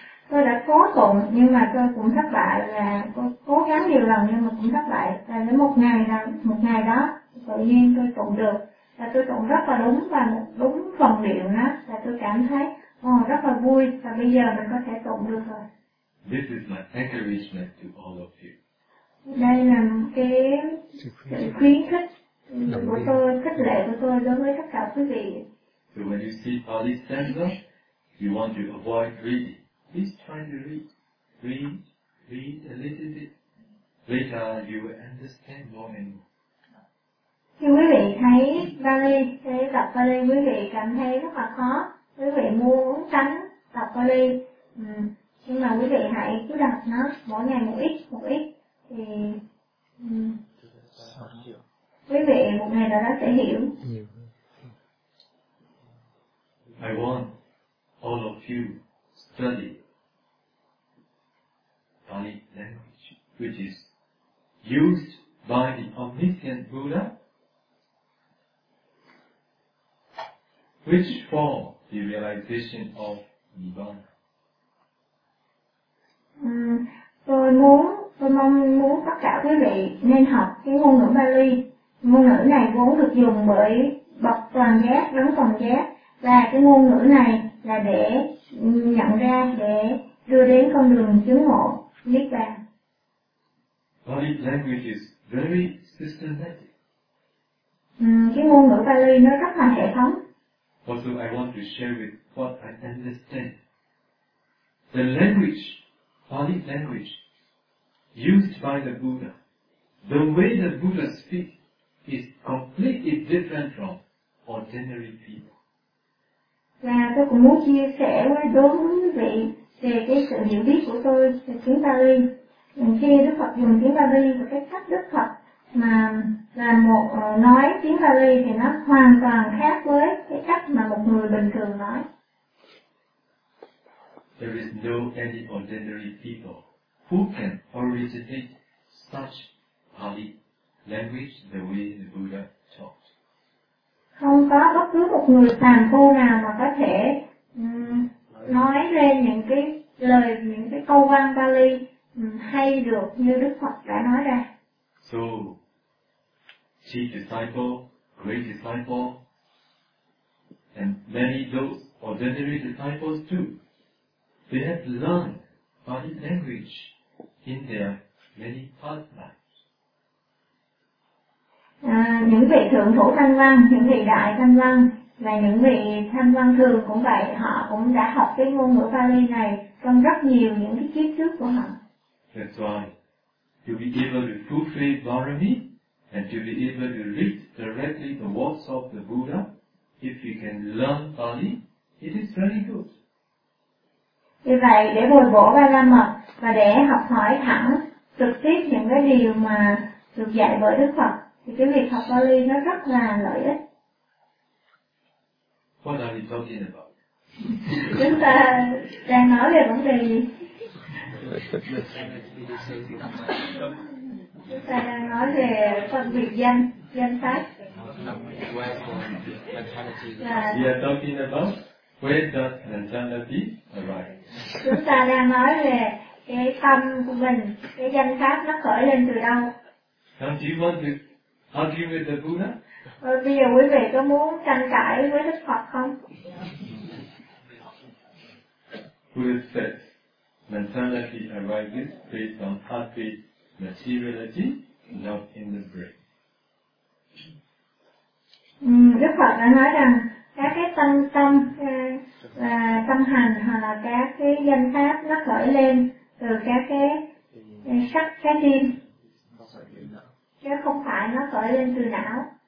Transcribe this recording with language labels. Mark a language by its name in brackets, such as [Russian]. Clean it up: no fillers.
[Vietnamese] Tôi đã cố tụng nhưng mà tôi cũng thất bại, là cố gắng nhiều lần nhưng mà cũng thất bại. Và đến một ngày đó tự nhiên tôi tụng được, và tôi tụng rất là đúng và đúng phần điệu đó, và tôi cảm thấy rất là vui, và bây giờ mình có thể tụng được rồi. [English] This is my encouragement to all of you. [Vietnamese] Đây là cái khuyến khích của tôi, khích lệ của tôi đối với tất cả quý vị. [English] So when you see Pali stanza, you want to avoid reading. Please try to read a little bit. Later you will understand more and more. [Vietnamese] Khi quý vị thấy Pali, thấy tập Pali quý vị cảm thấy rất là khó, quý vị muốn tránh tập Pali, nhưng mà quý vị hãy cứ đọc nó mỗi ngày một ít thì quý vị một ngày nào đó sẽ hiểu. [English] I want all of you study Pali language, which is used by the omniscient Buddha, which for the realization of Nibbana. [Vietnamese] Tôi mong muốn tất cả quý vị nên học cái ngôn ngữ Pali. Ngôn ngữ này vốn được dùng bởi bậc toàn giác, đấng toàn giác, và cái ngôn ngữ này là để nhận ra, để đưa đến con đường chứng ngộ Niết Bàn. [English] Pali language is very systematic. [Vietnamese] Cái ngôn ngữ Pali nó rất là hệ thống. [English] Also, I want to share with what I understand. The language, Pali language, used by the Buddha, the way the Buddha speaks is completely different from ordinary people. [Vietnamese] Và tôi cũng muốn chia sẻ với đối với quý vị về cái sự hiểu biết của tôi về tiếng Pali. Khi Đức Phật dùng tiếng Pali và cái cách Đức Phật mà là một nói tiếng Pali thì nó hoàn toàn khác với cái cách mà một người bình thường nói. [English] There is no any ordinary people who can originate such Pali language the way the Buddha taught. [Vietnamese] Không có bất cứ một người tàn phu nào mà có thể nói ra những cái lời, những cái câu văn Pali hay được như Đức Phật đã nói ra. [English] So, chief disciple, great disciple, and many those ordinary disciples too, they have learned Pali language in their many past lives. [Vietnamese] Những vị thượng thủ thanh văn, những vị đại thanh văn và những vị thanh văn thường cũng vậy, họ cũng đã học cái ngôn ngữ Pali này trong rất nhiều những cái kiếp trước của họ. [English] That's why to be able to fully Bharami and to be able to read directly the words of the Buddha, if you can learn Pali, it is very good. [Vietnamese] Vì vậy để bồi bổ Ba La Mật và để học hỏi thẳng trực tiếp những cái điều mà được dạy bởi Đức Phật, cái việc học Pali nó rất là lợi ích. [English] What are you talking about? [Vietnamese] Chúng ta đang nói về vấn đề gì? Chúng ta đang nói về phân biệt danh, danh sách. [English] We are talking about where does mentality arise? [Vietnamese] Chúng ta đang nói về cái tâm của mình, cái danh sách nó khởi lên từ đâu? [English] Don't you want to argue with the Buddha? [Vietnamese] Bây giờ quý vị có muốn tranh cãi với Đức Phật không? [English] Buddha said, mentality arises based on heartbeat materiality, not in the brain. [Vietnamese] Đức Phật đã nói rằng các cái tâm và tâm hành hoặc là các cái danh pháp nó khởi lên từ các cái sắc trái tim, chứ không phải nó khởi lên từ não.